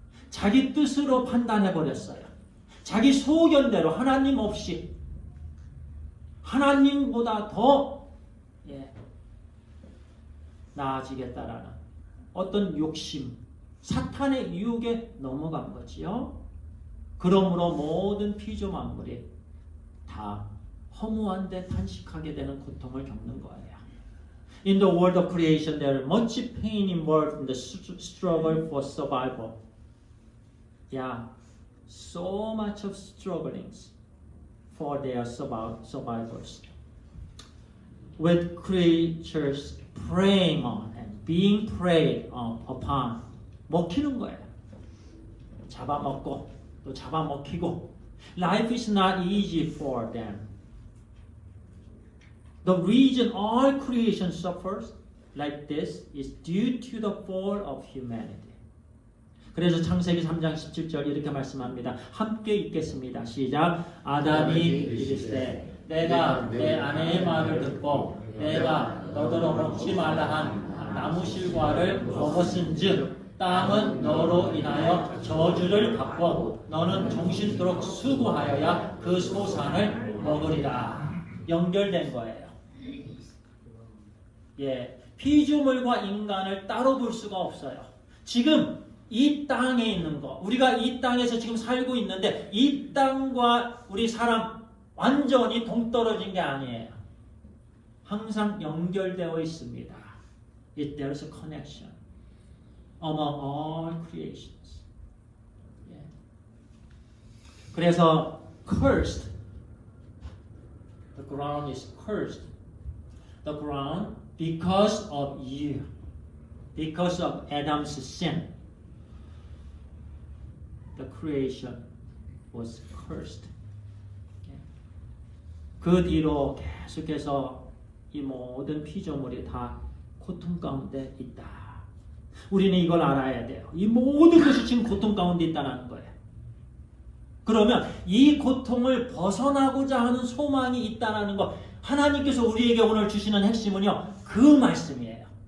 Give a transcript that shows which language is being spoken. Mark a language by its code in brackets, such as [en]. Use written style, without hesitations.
[ko] 자기 뜻으로 판단해버렸어요. 자기 소견대로 하나님 없이 하나님보다 더 나아지겠다라는 어떤 욕심, 사탄의 유혹에 넘어간 거지요. 그러므로 모든 피조 만물이 다 허무한 데 탄식하게 되는 고통을 겪는 거예요. [en] In the world of creation, there is much pain involved in the struggle for survival. Yeah, so much of strugglings for their survivors. With creatures preying on and being preyed upon. [ko] 먹히는 거예요. 잡아먹고 또 잡아먹히고. [en] Life is not easy for them. The reason all creation suffers like this is due to the fall of humanity. [ko] 그래서 창세기 3장 17절 이렇게 말씀합니다. 함께 읽겠습니다. 시작. 아담이 이르시되 내가 내 아내의 말을 듣고 내가 너더러 먹지 말라 한 나무 실과를 먹었은즉 땅은 너로 인하여 저주를 받고 너는 정신토록 수고하여야 그 소산을 먹으리라. 연결된 거예요. 피조물과 인간을 따로 볼 수가 없어요. 지금 이 땅에 있는 거, 우리가 이 땅에서 지금 살고 있는데 이 땅과 우리 사람 완전히 동떨어진 게 아니에요. 항상 연결되어 있습니다. [en] There's a connection among all creations. [ko] 그래서 [en] cursed, the ground is cursed. The ground because of you, because of Adam's sin. The creation was cursed. [ko] 그 뒤로 계속해서 이 모든 피조물이 다 고통 가운데 있다. 우리는 이걸 알아야 돼요. 이 모든 것이 지금 고통 가운데 있다는 거예요. 그러면 이 고통을 벗어나고자 하는 소망이 있다는 거, 하나님께서 우리에게 오늘 주시는 핵심은요, 그 말씀이에요.